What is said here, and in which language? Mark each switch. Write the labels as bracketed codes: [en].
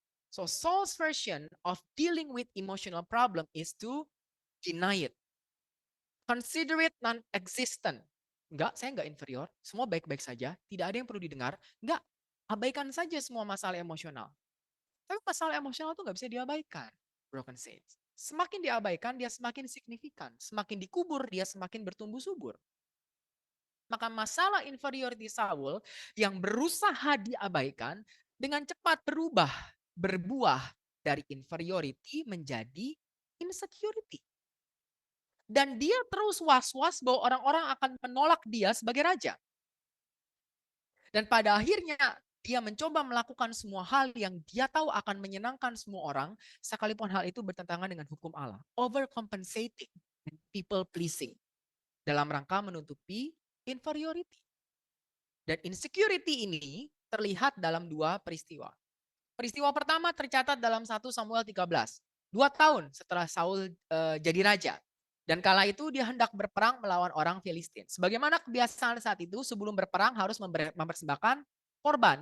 [en] So Saul's version of dealing with emotional problem is to deny it. Consider it non-existent. [id] Enggak, saya enggak inferior. Semua baik-baik saja. Tidak ada yang perlu didengar. Enggak, abaikan saja semua masalah emosional. Tapi masalah emosional itu enggak bisa diabaikan. [en] Broken saints. [id] Semakin diabaikan, dia semakin signifikan. Semakin dikubur, dia semakin bertumbuh subur. Maka masalah inferiority Saul yang berusaha diabaikan dengan cepat berbuah dari inferiority menjadi insecurity. Dan dia terus was-was bahwa orang-orang akan menolak dia sebagai raja. Dan pada akhirnya dia mencoba melakukan semua hal yang dia tahu akan menyenangkan semua orang, sekalipun hal itu bertentangan dengan hukum Allah. [en] Overcompensating and people pleasing. [id] Dalam rangka menutupi inferiority. Dan insecurity ini terlihat dalam 2 peristiwa. Peristiwa pertama tercatat dalam 1 Samuel 13. 2 tahun setelah Saul jadi raja. Dan kala itu dia hendak berperang melawan orang Filistin. Sebagaimana kebiasaan saat itu, sebelum berperang harus mempersembahkan korban.